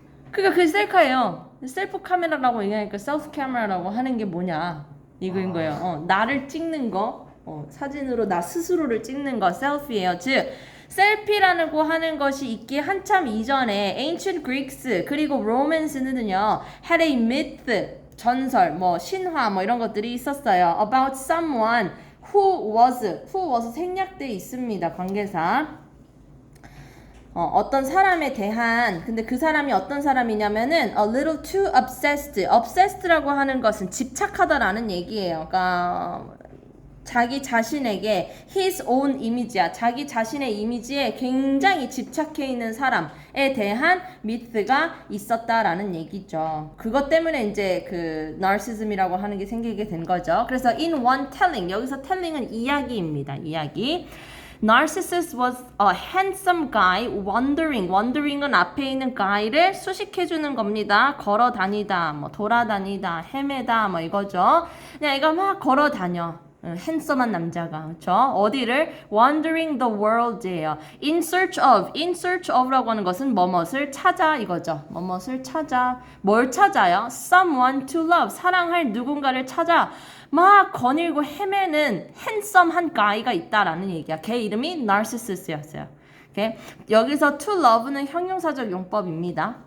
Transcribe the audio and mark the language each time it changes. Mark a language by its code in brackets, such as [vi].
[ko] 그러니까 그게 셀카예요. 셀프 카메라라고 얘기하니까 셀프 카메라라고 하는 게 뭐냐 이거인 거예요. 나를 찍는 거, 사진으로 나 스스로를 찍는 거 셀피예요. 즉 셀피라고 하는 것이 있기 한참 이전에 [en] ancient Greeks [ko] 그리고 Romans는요 [en] had a myth [ko] 전설, 뭐 신화 뭐 이런 것들이 있었어요. [en] about someone who was [ko] 생략돼 있습니다. 관계사. 어떤 사람에 대한 근데 그 사람이 어떤 사람이냐면은 [en] a little too obsessed [ko] 라고 하는 것은 집착하다라는 얘기예요. 그러니까 자기 자신에게 [en] his own image [ko] 야. 자기 자신의 이미지에 굉장히 집착해 있는 사람에 대한 미트가 있었다라는 얘기죠. 그것 때문에 이제 그 narcissism이라고 하는 게 생기게 된 거죠. 그래서 [en] in one telling, [ko] 여기서 telling은 이야기입니다. 이야기. [en] Narcissus was a handsome guy wandering [ko] 은 앞에 있는 guy를 수식해주는 겁니다. 걸어 다니다, 뭐 돌아다니다, 헤매다, 뭐 이거죠. 그냥 얘가 막 걸어 다녀. 핸섬한 남자가 그렇죠? 어디를 [en] wandering the world [ko] 예요. [en] in search of [ko] 라고 하는 것은 뭐뭇을 찾아 이거죠. 뭐뭇을 찾아. 뭘 찾아요? [en] someone to love. [ko] 사랑할 누군가를 찾아. 막 거닐고 헤매는 핸섬한 guy가 있다라는 얘기야. 걔 이름이 Narcissus였어요. 오케이? 여기서 [en] to love [ko] 는 형용사적 용법입니다.